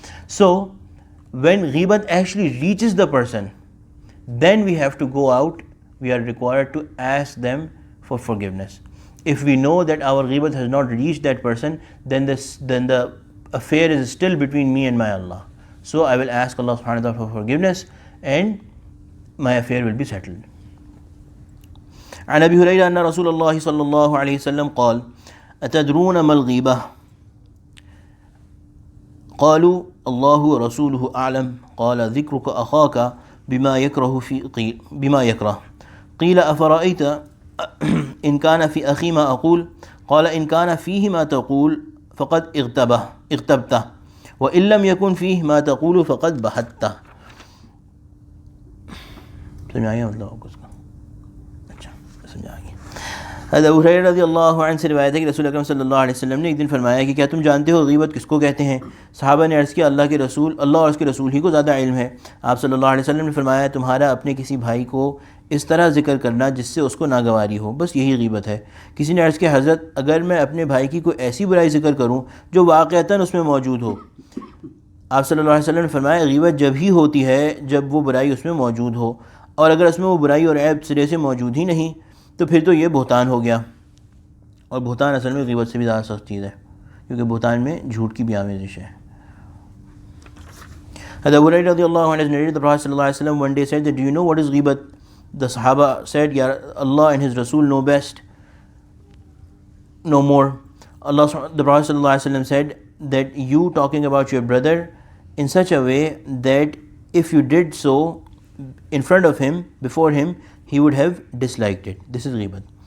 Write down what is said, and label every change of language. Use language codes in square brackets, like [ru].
[en] So when ghibat actually reaches the person, then we have to go out, we are required to ask them for forgiveness. If we know that our ghibat has not reached that person, then the affair is still between me and my Allah. So I will ask Allah subhanahu wa ta'ala for forgiveness and my affair will be settled. [ar] عن أبي هريرة أن رسول الله صلى الله عليه وسلم قال أتدرون ما الغيبة؟ قالوا الله ورسوله أعلم قال ذكرك أخاك بما يكره قيل أفرأيت إن كان في أخي ما أقول قال إن كان فيه ما تقول فقد اغتبته وإن لم يكن فيه ما تقول فقد بهته. [hi] سمعایا मतलब आपको उसका? अच्छा समझाएंगे. हज़रत अबू हुरैरा रज़ियल्लाहु अन्हु से रिवायत है कि रसूल अकरम सल्लल्लाहु अलैहि वसल्लम ने एक दिन फरमाया कि क्या तुम जानते हो गीबत किसको कहते हैं? सहाबा ने अर्ज़ किया अल्लाह और उसके रसूल ही को ज़्यादा इल्म है. आप सल्लल्लाहु अलैहि वसल्लम ने फरमाया तुम्हारा अपने किसी भाई को इस तरह ज़िक्र करना जिससे उसको नागवारी हो, बस यही गीबत है. किसी ने अर्ज़ किया हज़रत अगर मैं अपने भाई की कोई ऐसी बुराई ज़िक्र करूँ जो वाक़अतन उसमें मौजूद हो, आप सल्लल्लाहु अलैहि वसल्लम ने फरमाया गीबत जब ही होती है जब वो बुराई उसमें मौजूद हो, और अगर उसमें वो बुराई और ऐब सिरे से मौजूद ही नहीं तो फिर तो ये बहतान हो गया। और बहतान असल में गीबत से भी ज़्यादा सख्त चीज़ है, क्योंकि बहतान में झूठ की भी आमेज़िश है। [en] Abu Hurairah radiallahu anhu has narrated the Prophet sallallahu alaihi wasallam one day said that, do you know what is ghibat? The Sahaba said, Ya Allah and His Rasul know best, no more. The Prophet sallallahu alaihi wasallam said that you talking about your brother in such a way that if you did so in front of him, before him, he would have disliked it. This is ghibat.